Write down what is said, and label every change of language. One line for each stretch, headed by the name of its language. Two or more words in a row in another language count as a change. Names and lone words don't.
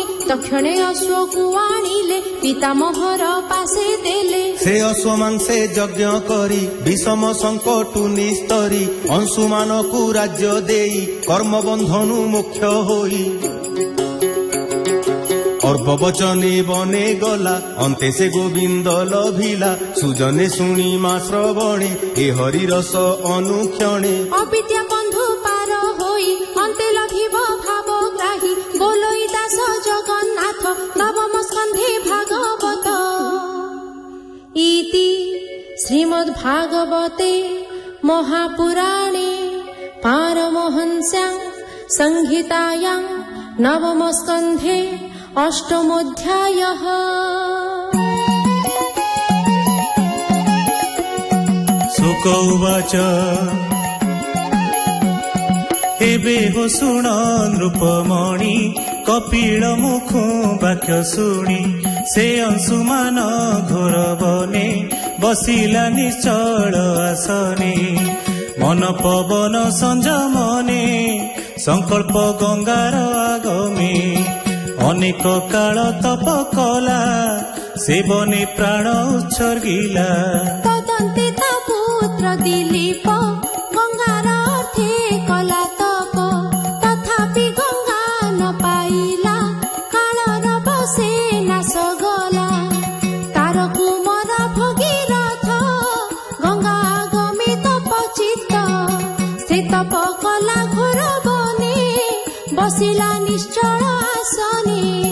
Odia: ତକ୍ଷଣେ ଅଶ୍ୱ କୋ ଆଣିଲେ ପିତାମହର ପାଶେ ଦେଲେ। ସେ ଅଶ୍ୱ ମାଂସେ ଯଜ୍ଞ କରି ବିଷମ ସଙ୍କଟ ନିସ୍ତରି। ଅଂଶୁମାନ କୋ ରାଜ୍ୟ ଦେଇ କର୍ମ ବନ୍ଧନୁ ମୁଖ୍ୟ ହୋଇ। ଅର୍ବ ବଚନେ ବନେ ଗଲା ଅନ୍ତେ ସେ ଗୋବିନ୍ଦ ଲଭିଲା। ସୁଜନେ ଶୁଣି ମା ଶ୍ରବଣେ ଏ ହରି ରସ ଅନୁକ୍ଷଣେ। ଅବିଦ୍ୟା ବନ୍ଧୁ ପାର ହୋଇ ଅନ୍ତେ ଲଭିବ ଭାବଗ୍ରାହୀ। ବୋଲଇ ଦାସ ଜଗନ୍ନାଥ ନବମ ସ୍କନ୍ଧେ ଭାଗବତ।
Sanskrit: इति श्रीमद्भागवते महापुराणे पारमहंस्यां संहितायां नवम स्कंधे अष्टमोऽध्यायः।
Odia: ଶୁକ ଉବାଚ ଏବେ ହୋ ଶୁଣ ନୃପମଣି କପିଳ ମୁଖୁ ବାକ୍ୟ ଶୁଣି। ସେ ଅଂଶୁମାନ ଘୋର ବନେ ବସିଲା ନିଶ୍ଚଳ ଆସନେ। ମନ ପବନ ସଂଯମନେ ସଂକଳ୍ପ ଗଙ୍ଗାର ଆଗମେ। ଅନେକ କାଳ ତପ କଲା ସେବନେ ପ୍ରାଣ ଉତ୍ସର୍ଗିଲା। ତଦନ୍ତେ ତା ପୁତ୍ର ଦିଲୀପ ଗଙ୍ଗାର ଅର୍ଥେ କଲା ତପ। ତଥାପି ଗଙ୍ଗା ନ ପାଇଲା କାଳର ବଶେ ନାଶ ଗଲା। ତାର କୁମର ଭଗୀରଥ ଗଙ୍ଗା ଆଗମେ ତପ ଚିତ୍ତ। ସେ ତପ କଲା ଘୋର ବନେ ବସିଲା ନିଶ୍ଚଳ ଆସନେ।